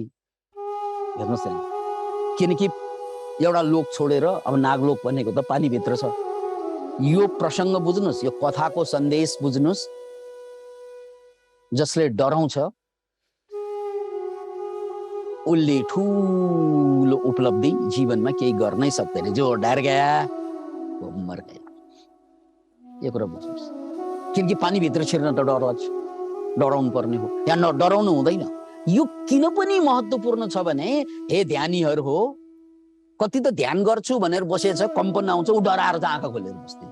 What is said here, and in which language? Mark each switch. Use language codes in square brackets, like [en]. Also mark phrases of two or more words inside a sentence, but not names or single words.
[ne] हेर्नुहोस् है, किनकि एउटा लोक छोडेर अब नागलोक भनेको त पानीभित्र छ। यो प्रसङ्ग बुझ्नुहोस्, यो कथाको सन्देश बुझ्नुहोस्। जसले डराउँछ उसले ठुलो उपलब्धि जीवनमा केही गर्नै सक्दैन। [hi] जो डर गया वो मर गया। [ne] यो कुरा बुझ्नुहोस्। किनकि पानीभित्र छिर्न त डर लाग्छ, डराउनु पर्ने हो। यहाँ डराउनु हुँदैन। यो किन पनि महत्त्वपूर्ण छ भने, हे ध्यानीहरू हो, कति त ध्यान गर्छु भनेर बसेछ, कम्पन आउँछ, ऊ डराएर चाहिँ आँखा खोलेर बस्दिन्छ।